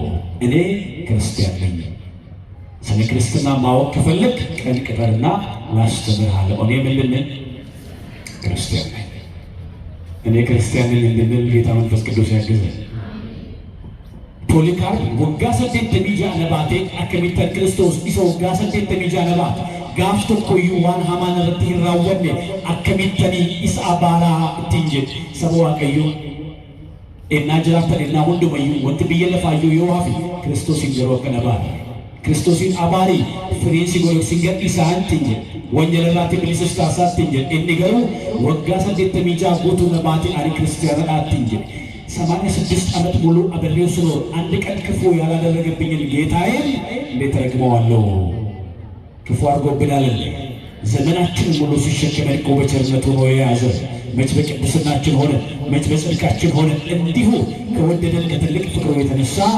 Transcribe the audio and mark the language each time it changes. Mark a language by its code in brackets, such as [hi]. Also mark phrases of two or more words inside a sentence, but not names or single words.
[am] እኔ ክርስቲያን ነኝ። ስለ ክርስትና ማወቅ ከፈለግ ቀን ቅጠርና ላስተምርሃለሁ። እኔ ምንድን ነኝ? ክርስቲያን ነኝ። እኔ ክርስቲያን ነኝ እንድንል ጌታ መንፈስ ቅዱስ ያግዘን። [om] ፖሊካርፕ waggaa 80 ነባቴ akkamitti ክርስቶስ isa waggaa 80 ነባት gaaf tokkoyyuu waan hamaan irratti hin raawwanne akkamitti isa abaaraa ittiin jedhe saba waaqayyoo ennaa jiraatan ennaa hundumayyuu wanti biyya lafaayyuu yoo hafe Kiristoosiin yeroo akkana baara. Kiristoosiin abaarii firiin si godhoksin gadhiisaa ittiin jedhe wangelarraatti bilisus taasaa ittiin jedhe inni garuu waggaa 86 guutuu nabaatiin ani kiristiyaanadhaa ittiin jedhe [am] 86 ዓመት ሙሉ አብሬው ስኖር አንድ ቀን ክፉ ያላደረገብኝን ጌታዬን እንዴት ረግመዋለሁ? ክፉ አድርጎብናል። ዘመናችን ሙሉ ሲሸከመን እኮ በቸርነቱ ነው የያዘን። መች በቅድስናችን ሆነ፣ መች በጽድቃችን ሆነ። እንዲሁ ከወደደን ከትልቅ ፍቅሩ የተነሳ